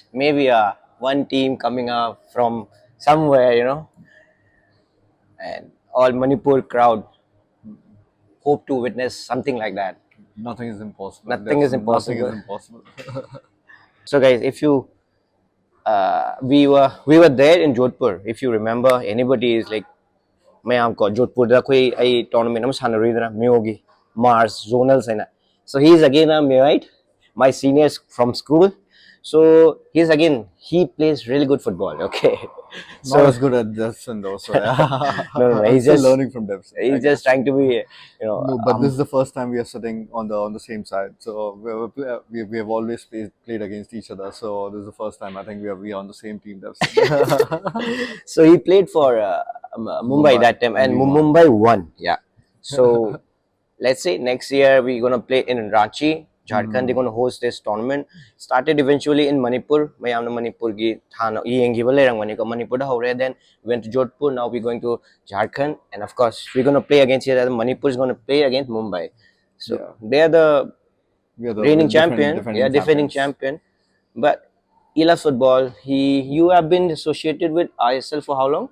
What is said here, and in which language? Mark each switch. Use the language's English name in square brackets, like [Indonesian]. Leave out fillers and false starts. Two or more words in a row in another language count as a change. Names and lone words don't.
[English] Maybe one team coming up from somewhere, and all Manipur crowd hope to witness something like that. Nothing is impossible. Nothing is Nothing is impossible. impossible. So, guys, if you we were there in Jodhpur. If you remember, anybody is like, [Manipuri] mayam ko Jodhpur da koi ai tournament am sanarida [English] Myogi Mars zonals and so he's again a Myoite, my seniors from school. So he plays really good football. Okay, Not so as good at Devson though. So yeah, no, I'm he's still just learning from Devson, I he's just guess. trying to be No, but this is the first time we are sitting on the same side. So we have always played against each other. So this is the first time I think we are on the same team. Devson. so he played for Mumbai Mumbai, that time, and and we won. Mumbai won. Yeah. So let's say next year we're gonna play in Ranchi, Jharkhand. They're gonna host this tournament. Started eventually in Manipur. [Manipuri] Mayamna Manipur gi thana yengi balerang maniko Manipur da hore. [English] Then we went to Jodhpur. Now we're going to Jharkhand, and of course we're gonna play against each other. Manipur is gonna play against Mumbai. So Yeah, they are the we are the reigning defending champion. Yeah, defending defending champions. champion. But he loves football. You have been associated with ISL for how long?